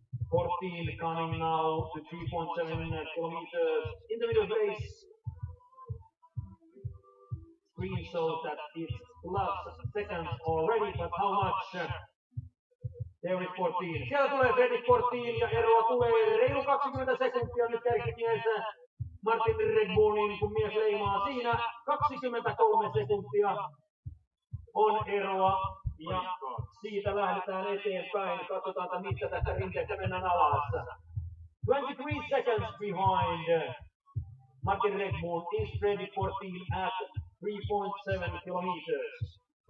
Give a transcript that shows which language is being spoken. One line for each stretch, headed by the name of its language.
English: 14 coming now to 3.7 kilometers in the middle of the race. Screen shows that it's plus seconds already, but how much? There is 14.
Finnish: Siellä tulee Fredrik 14 ja eroa tulee reilu 20 sekuntia nyt kärkimies Martin Regmonin, kun mies leimaa siinä. 23 sekuntia on eroa ja siitä lähdetään eteenpäin. Katsotaan, että mistä tästä rinteestä mennään alas.
English: 23 seconds behind Martin Regmon is Fredrik 14 at 3.7 kilometers.